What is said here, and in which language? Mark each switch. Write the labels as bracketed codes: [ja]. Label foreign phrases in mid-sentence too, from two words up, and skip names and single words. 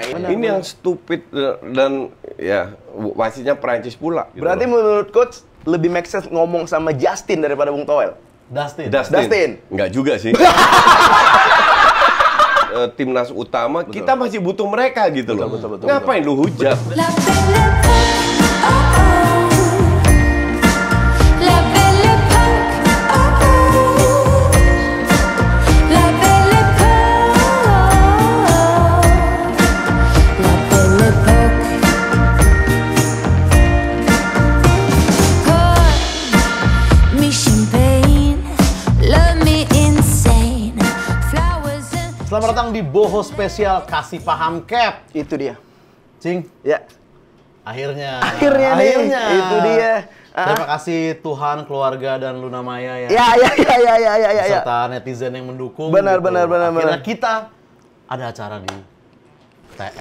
[id] Ini yang stupid dan ya wasitnya Perancis pula. gitu berarti loh. menurut Coach lebih [en] make sense [id] ngomong sama Justin daripada Bung Toel. Dustin. Dustin. Nggak juga sih. Timnas utama, kita masih butuh mereka gitu loh. betul, Ngapain lu hujat? [fr] La belle époque, oh oh. La belle époque, oh oh. La belle époque, la belle époque. [en] Pour me champagne, love me insane. Flowers and [id] Selamat datang di Boho Spesial Kasih Paham Cap. Itu dia. Cing, Ya. akhirnya. Akhirnya nih, itu dia. Terima kasih Tuhan, keluarga, dan Luna Maya ya. Ya. Serta netizen yang mendukung. Benar, gitu. benar. Akhirnya kita ada acara di TS.